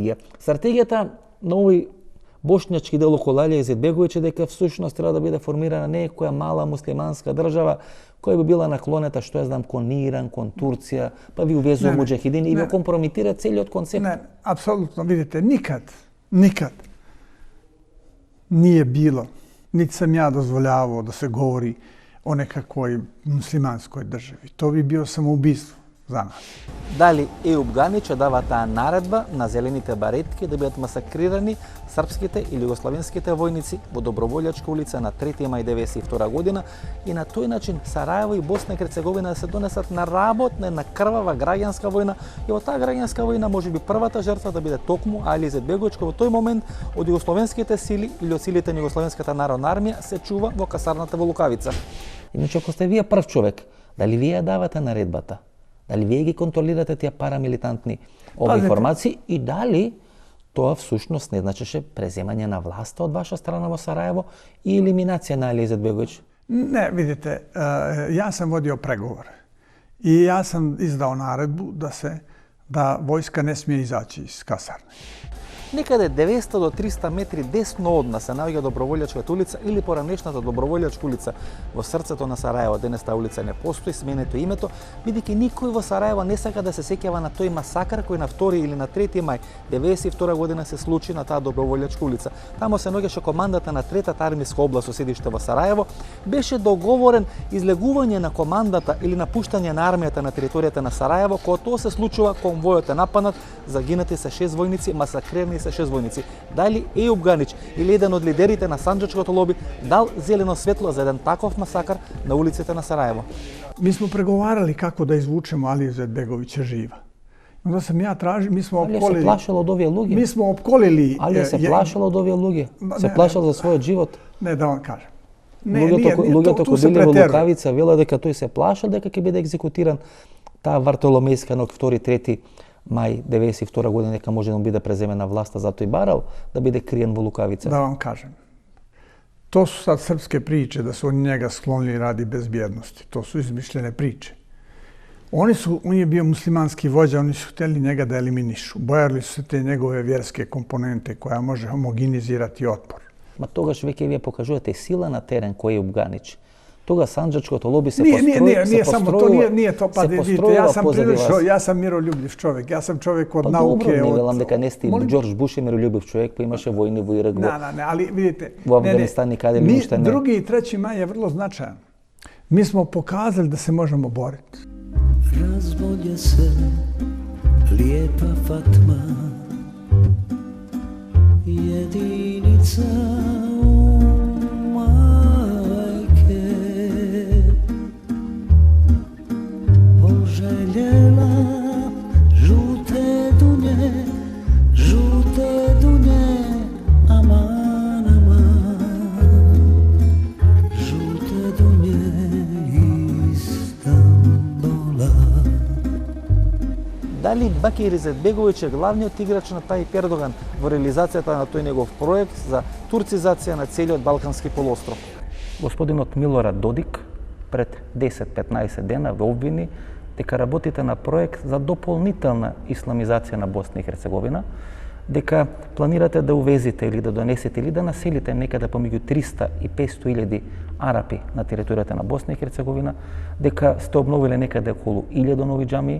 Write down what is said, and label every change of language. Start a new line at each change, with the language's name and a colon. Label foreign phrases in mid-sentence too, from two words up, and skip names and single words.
Macedonian: Стратегијата на овој Бошњачки дел околу Алија Изетбеговиќ дека всушност треба да биде формирана некоја мала муслиманска држава која би била наклонета, што ја знам, кон Иран, кон Турција, па ви увезува муџахидини и ви компромитира целиот концепт.
Bosnian: Не, апсолутно, видите, никад nije bilo, niti sam ja dozvoljavao da se govori o nekakvoj muslimanskoj državi. To bi bio samoubistvo za nas.
Macedonian: Дали Ејуб Ганич дава таа наредба на зелените баретки да бидат масакрирани српските или југославенските војници во Доброволјачка улица на 3 мај 1992 година и на тој начин Сараево и Босна и Херцеговина да се донесат на работна, на крвава граѓанска војна и во таа граѓанска војна можеби првата жртва да биде токму Али Изетбеговиќ, кој во тој момент од југословенските сили или од силите на Југословенската народна армија се чува во касарната во Лукавица. Иначе ако сте вие прв човек, дали вие давате наредбата? Дали вие ги контролирате тие парамилитантни информации и дали тоа всушност не значеше преземање на власта од ваша страна во Сараево и елиминација на Али Изетбеговиќ?
Bosnian: Ne, vidite, ja sam vodio pregovore i ja sam izdao naredbu da vojska ne smije izaći iz kasarne.
Macedonian: Некаде 200 до 300 метри десно од нас се наоѓа Доброволјачката улица или поранешната Доброволјачка улица во срцето на Сараево. Денес таа улица не постои, сменето името, бидејќи никој во Сараево не сака да се сеќава на тој масакар кој на 2 или на 3 мај 1992 година се случи на таа Доброволјачка улица. Тамо се наоѓаше командата на 3-та армиска област со седиште во Сараево. Беше договорен излегување на командата или напуштање на армијата на територијата на Сараево, кога тоа се случува, конвојот е нападнат, загинати се 6 војници, масакрирани се 6 војници. Дали Ејуб Ганич или еден од лидерите на санџачкото лоби дал зелено светло за еден таков масакар на улиците на Сараево?
Bosnian: Mi smo pregovarali kako da izvučemo Aliju Izetbegovića živa. Onda sam ja tražio, mi smo opkolili... Alija se plašala od
Macedonian: ovие луѓе.
Bosnian: Mi smo opkolili... Alija se plašala od
Macedonian: ovие луѓе. Се плашала за својот живот.
Bosnian: Ne, da vam kažem.
Macedonian: Луѓето кои биле во Лукавица велат дека тој се плаша дека ќе биде екзекутиран. Таа Вартоломејска ног 2-3 мај 1992 година дека може да биде преземена власта, затоа и барал да биде криен во Лукавица.
Bosnian: Da vam kažem. To su sad srpske priče da su oni njega sklonili radi bezbjednosti. To su izmišljene priče. On je bio muslimanski vođa, oni su htjeli njega da eliminišu. Bojali su se te njegove vjerske komponente koja može homogenizirati otpor.
Macedonian: Ма тогаш веќе вие покажувате сила на терен кој е Ејуб Ганич. Тога санџачкото лоби се постројува.
Bosnian: Nije samo to, nije to, pa vidite, ja sam miroljubljiv čovjek, ja sam čovjek od nauke. Pa dobro,
Macedonian: не велам дека не сте Џорџ Буш е миролюбив човек, па имаше војни во Ирак,
Bosnian: Ne, ali vidite,
Macedonian: во Афганистан и каде ли уште не.
Bosnian: 2. i 3. maj je vrlo značajan. Mi smo pokazali da se možemo boriti. Razbolje se lijepa Fatma, jedinica majke, poželjela žute dunje, aman, aman, žute dunje Istanbula.
Macedonian: Дали Бакир Изетбеговиќ е главниот играч на Тајип Ердоган во реализацијата на тој негов проект за турцизација на целиот Балкански полуостров? Господинот Милорад Додик пред 10-15 дена ве обвини дека работите на проект за дополнителна исламизација на Босна и Херцеговина, дека планирате да увезите или да донесете или да населите некаде помеѓу 300 и 500 илјади арапи на територијата на Босна и Херцеговина, дека сте обновиле некаде околу 1000 нови џамии.